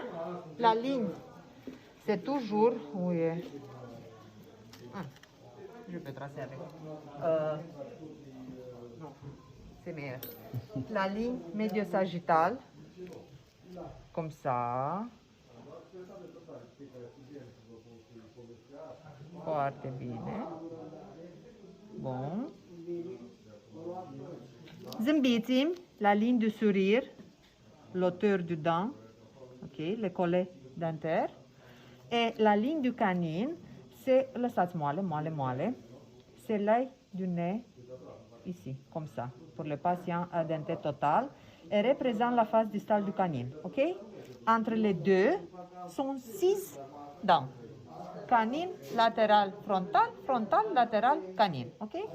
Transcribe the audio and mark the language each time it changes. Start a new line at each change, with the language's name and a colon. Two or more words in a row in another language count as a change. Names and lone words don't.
French: La ligne, c'est toujours... Oui. Je peux tracer avec. Non, c'est meilleur. La ligne médio-sagittale, comme ça.
Romanian: Foarte bine.
French: Bon. Zâmbiți, la ligne du sourire, l'auteur du dent, ok, le collet dentaire. Et la ligne du canine, c'est,
Romanian: lăsați moale, moale, moale,
French: c'est l'œil du nez, ici, comme ça, pour le patient denté total, et représente la face distale du canine, ok? Entre les deux sont 6 dents. Canine, latéral, frontal, frontal, latéral, canine, ok?